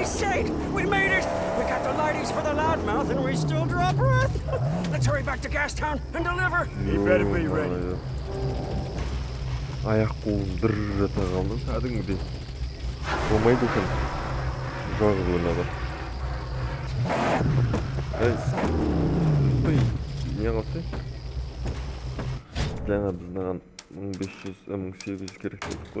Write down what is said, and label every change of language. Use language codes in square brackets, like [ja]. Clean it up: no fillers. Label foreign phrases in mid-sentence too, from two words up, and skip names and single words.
[en] saint! We made it! We got the lighties for the loudmouth and we still draw breath! Let's hurry back to Gastown and deliver! You better be ready. [kk] Аяқ қолым дір жата қалды, кәдімгідей. Болмайды екен. Жалғыз ойнады. Не қалсай? Жаңа біз маған 1500-1800 керек дедік қой.